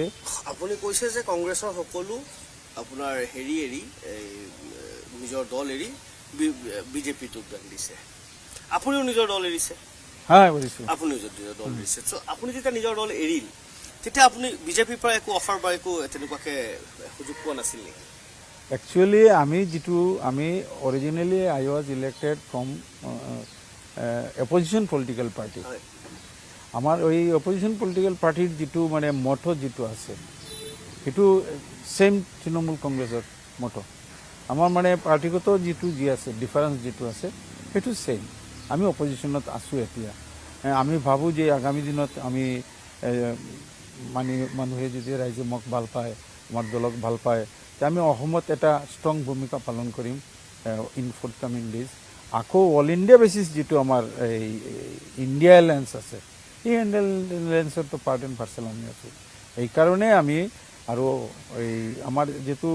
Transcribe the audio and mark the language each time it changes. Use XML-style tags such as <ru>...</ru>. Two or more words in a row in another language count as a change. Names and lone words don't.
<as>আপুনি কৈছে যে কংগ্ৰেছৰ সকলো আপোনাৰ হেৰি এৰি নিজৰ দল এৰি বিজেপিত যোগদান দিছে আপুনিও নিজৰ দল এৰিছে হয় বুজিছোঁ আপুনিও নিজৰ দল এৰিছে চ' আপুনি যেতিয়া নিজৰ দল এৰিল তেতিয়া আপুনি বিজেপিৰ পৰা একো অফাৰ বা একো তেনেকুৱাকৈ সুযোগ পোৱা নাছিল নেকি একচুয়ালি আমি</as> <en>originally I was elected from opposition political party</en> <as>আমার ওই</as> <en>opposition political party's</en> <as>যেটো মানে মটো যেটো আছে সেইটো সেম তৃণমূল কংগ্রেসের মটো আমার মানে পার্টিগত যেটো যি আছে ডিফারেন্স যেটো আছে সেইটো সেম আমি অপোজিশনত আছো এতিয়া আমি ভাবোঁ যে আগামী দিনত আমি মানুহে যদি ৰাইজে মোক ভাল পায় আমাৰ দলক ভাল পায় আমি অসমত এটা ষ্ট্ৰং ভূমিকা পালন কৰিম</as> <en>in forthcoming days</en> <as>আকৌ</as> <en>all India basis</en> <as>যেটো আমাৰ এই ইণ্ডিয়া এলায়েন্স আছে এই ইণ্ডিয়া এলায়েন্সৰতো</as> <en>part and parcel</en> <as>আমি আছোঁ এইকাৰণে আমি আৰু এই আমাৰ যেটো</as>